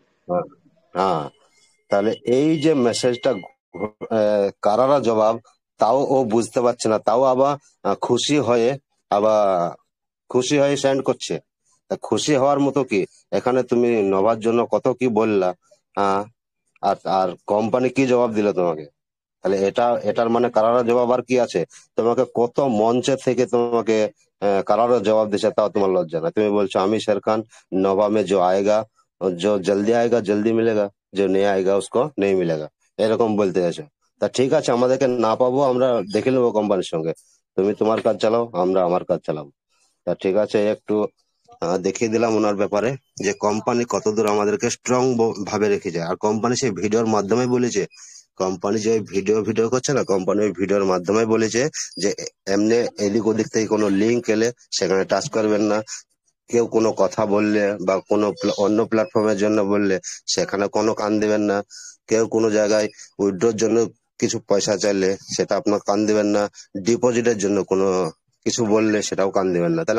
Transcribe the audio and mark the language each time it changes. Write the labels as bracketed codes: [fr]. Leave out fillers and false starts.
[bn] হ্যাঁ, হ্যাঁ, তাহলে এই যে মেসেজটা কারারা জবাব, তাও ও বুঝতে পারছে না, তাও আবার খুশি হয়ে আবার খুশি হয়ে সেন্ড করছে। তা খুশি হওয়ার মতো কি? এখানে তুমি নভার জন্য কত কি বললা, হ্যাঁ, আর আর কোম্পানি কি জবাব দিল তোমাকে? তাহলে এটার মানে কারারা জবাব আর কি আছে? তোমাকে কত মঞ্চে থেকে তোমাকে কারারা জবাব দিছে, তাও তোমার লজ্জা না? তুমি বলছো আমি [hi] शेर खान, नवा में जो आएगा, जो जल्दी आएगा जल्दी मिलेगा, जो नहीं आएगा उसको नहीं मिलेगा, [bn] এরকম বলতে আছো। তা ঠিক আছে, আমাদেরকে না পাবো আমরা দেখে নেবো কোম্পানির সঙ্গে, তুমি তোমার কাজ চালাও, আমরা আমার কাজ চালাবো। তা ঠিক আছে, একটু দেখিয়ে দিলাম ওনার ব্যাপারে যে কোম্পানি কতদূর আমাদেরকে স্ট্রং ভাবে রেখেছে। আর কোম্পানি সেই ভিডিওর মাধ্যমে বলেছে, কোম্পানি যে ভিডিও করছে না, কোম্পানি ওই ভিডিওর মাধ্যমে বলেছে যে এমনি এদিক ওদিক থেকে কোনো লিঙ্ক এলে সেখানে টাচ করবেন না, কেউ কোনো কথা বললে বা কোনো অন্য প্ল্যাটফর্মের জন্য বললে সেখানে কোনো কান দিবেন না, কেউ কোনো জায়গায় উইথড্রোর জন্য কিছু পয়সা চাইলে সেটা আপনার কান দিবেন না, ডিপোজিটের জন্য কোনো কিছু বললে সেটাও কান দিবেন না।